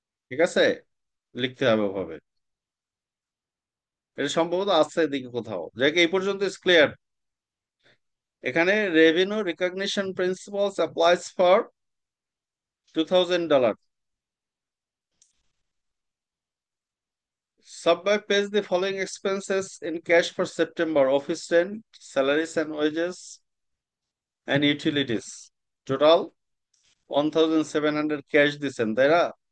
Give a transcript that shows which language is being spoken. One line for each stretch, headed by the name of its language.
Bangla: ঠিক আছে, লিখতে হবে ওভাবে। এটা সম্ভবত আছে এদিকে কোথাও, যাকে এই পর্যন্ত ক্লিয়ার। এখানে revenue recognition principles applies for $2,000।
English: Subway pays the following expenses in cash for September: office rent, salaries and wages, and utilities.
Bangla: Total 1700 cash দিছেন তাই না?